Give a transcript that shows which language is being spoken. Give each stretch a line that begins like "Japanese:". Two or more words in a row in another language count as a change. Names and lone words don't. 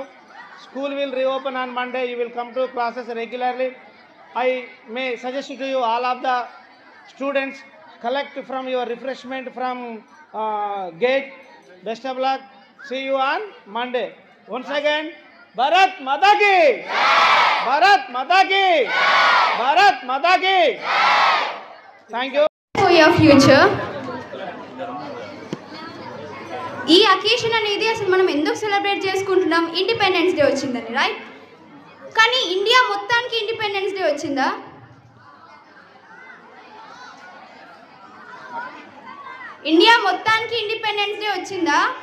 English: School will reopen on Monday. You will come to classes regularly. I may suggest to you all of the students, collect from your refreshment from gate. Best of luck. See you on Monday. Once again,
Hindi: Bharat Mata ki, Bharat Mata ki, Bharat Mata ki.
English: Thank you. For your future.
Telugu: ఈ అకేషన్ అనేది అసలు మనం ఎందుకు సెలబ్రేట్ చేసుకుంటున్నాం?
English: Independence Day
Telugu: వచ్చిందని, రైట్? కానీ ఇండియా మొత్తానికి
English: Independence Day
Telugu: వచ్చిందా? ఇండియా మొత్తానికి
English: Independence Day
Telugu: వచ్చిందా?